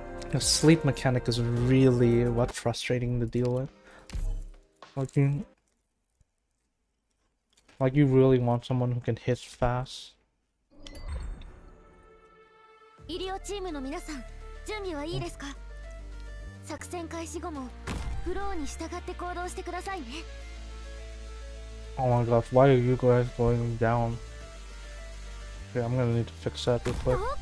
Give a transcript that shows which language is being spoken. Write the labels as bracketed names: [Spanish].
[English] The sleep mechanic is really frustrating to deal with. Like you really want someone who can hit fast. [Japanese] 医療チームの皆さん、準備はいいですか？作戦開始後もフローに従って行動してくださいね。 [English] Oh my gosh, why are you guys going down? Okay, I'm gonna need to fix that real quick.